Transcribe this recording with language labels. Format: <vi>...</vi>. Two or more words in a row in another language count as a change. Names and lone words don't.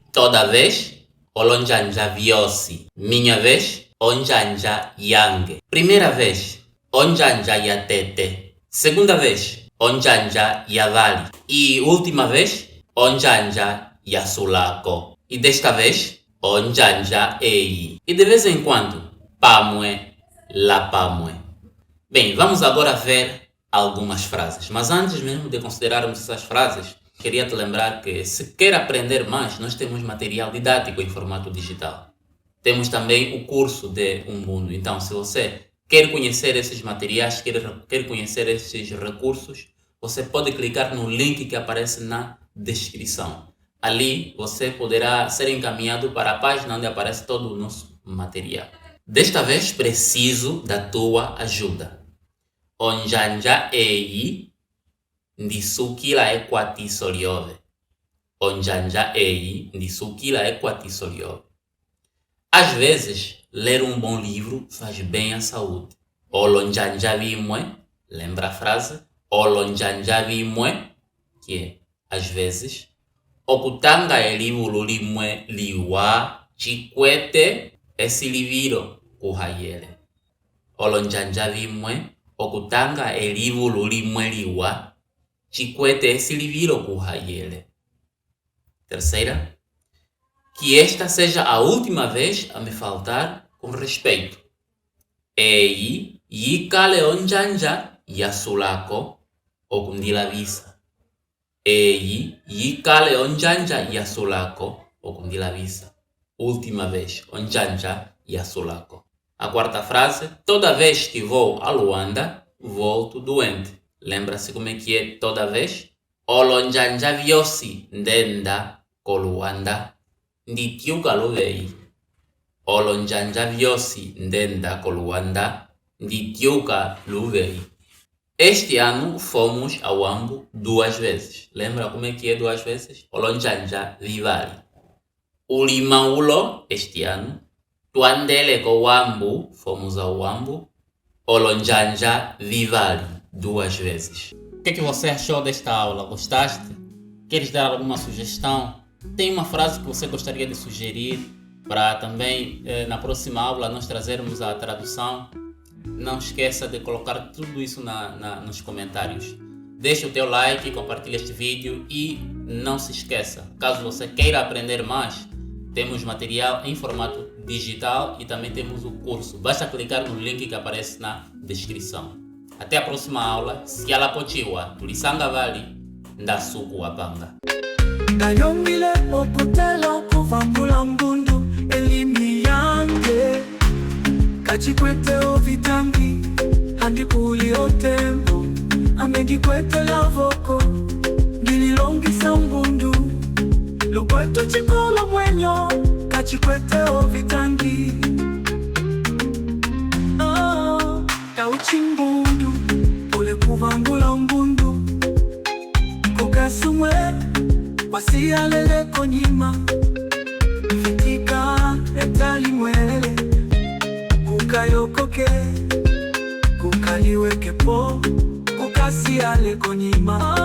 <pt>Toda vez,</pt> <umb>olonjanja viosi.</umb> <pt>Minha vez,</pt> <umb>onjanja yange.</umb> <pt>Primeira vez,</pt> <umb>onjanja yatete.</umb> <pt>Segunda vez,</pt> <umb>onjanja yavali.</umb> <pt>E última vez,</pt> <umb>onjanja yasulako.</umb> <pt>E desta vez,</pt> <umb>onjanja ei.</umb> <pt>E de vez em quando,</pt> <umb>pamwe, lapamwe.</umb> <pt>Bem, vamos agora ver algumas frases. Mas antes mesmo de considerarmos essas frases, queria te lembrar que se quer aprender mais, nós temos material didático em formato digital. Temos também o curso de Ubuntu. Então, se você quer conhecer esses materiais, quer conhecer esses recursos, você pode clicar no link que aparece na descrição. Ali você poderá ser encaminhado para a página onde aparece todo o nosso material. Desta vez preciso da tua ajuda.</pt> <umb>Onjanja ei ndisukila ekwati soliove. Onjanja ei ndisukila ekwati soliove.</umb> <pt>Às vezes, ler um bom livro faz bem à saúde.</pt> <umb>Olonjanja vimwe,</umb> <pt>lembra a frase?</pt> <umb>Olonjanja vimwe,</umb> <pt>que é, às vezes,</pt> <umb>okutanga elivulu limwe liwa chikwete esiliviro kuhayele. Olonjanja vimwe, okutanga elivulu limwe liwa chikwete esiliviro kuhayele.</umb> <pt>Terceira, que esta seja a última vez a me faltar com respeito.</pt> <umb>Ei yikale onjanja yasulako okundilavisa. Ei yikale onjanja yasulako okundilavisa.</umb> <pt>Última vez,</pt> <umb>onjanja yasulako.</umb> <pt>A quarta frase, toda vez que vou a Luanda, volto doente. Lembra-se como é que é toda vez?</pt> <umb>Olonjanja viosi ndenda ko Luanda nditiuka luvei. Olonjanja viosi ndenda ko Luanda nditiuka luvei.</umb> <pt>Este ano fomos ao Ambo 2 vezes. Lembra como é que é 2 vezes?</pt> <umb>Olonjanja vivali. Ulimaulo</umb> <pt>este ano.</pt> <umb>Tuandele ko Ambo,</umb> <pt>fomos ao Ambo.</pt> <umb>Olonjanja vivali 2 vezes.</umb> <pt>O que você achou desta aula? Gostaste? Queres dar alguma sugestão? Tem uma frase que você gostaria de sugerir para também na próxima aula nós trazermos a tradução? Não esqueça de colocar tudo isso nos comentários. Deixe o teu like, compartilhe este vídeo e não se esqueça, caso você queira aprender mais, temos material em formato digital e também temos o curso. Basta clicar no link que aparece na descrição. Até a próxima aula.</pt> <umb>Siala pochiwa, tulisanga vali, ndasuku wapanga. Ndayomile oputela kuvangula mbundu elimi yange kachikwete ovitangi handi kuli otembo amegikwete lavoko ngililongisa mbundu lukweto chikolo mwenyo kachikwete ovitangi kauchimbundu ule kuvangula mbundu kukasumwe wasiyalele konyima fitika etalimwele kukayokoke kukaliwekepo kukasiyale konyima</umb>